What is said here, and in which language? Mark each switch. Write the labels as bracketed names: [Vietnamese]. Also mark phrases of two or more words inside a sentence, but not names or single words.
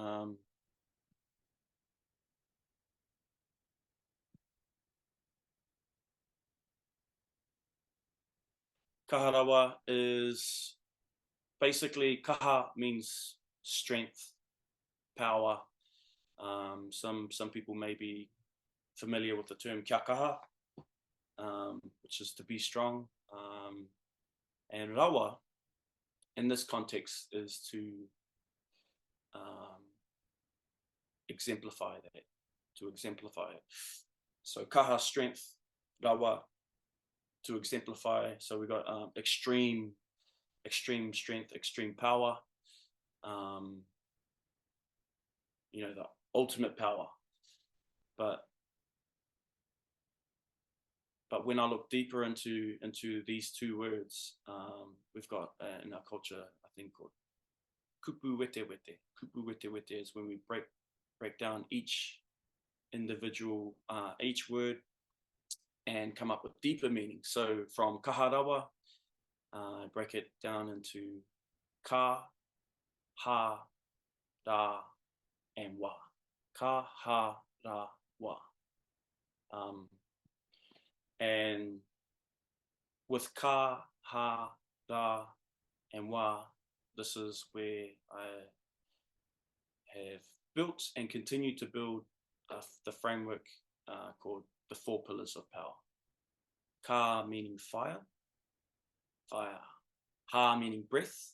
[English] Kaha Rawa is basically, kaha means strength, power. Some people may be familiar with the term [Māori] kia kaha, [English] which is to be strong. And rawa, in this context, is to exemplify that, So kaha, strength, rawa, to exemplify. So we got extreme strength, extreme power, the ultimate power. But when I look deeper into these two words, we've got in our culture a thing called [Māori] kupu wete wete. Kupu wete wete [English] is when we break down each individual, each word, and come up with deeper meaning. So from Kaha Rawa, break it down into ka, ha, ra, and wa. [Māori] Ka, ha, ra, wa. [English] And with ka, ha, ra, and wa, this is where I have built and continue to build the framework called the 4 pillars of power. Ka meaning fire. Ha meaning breath.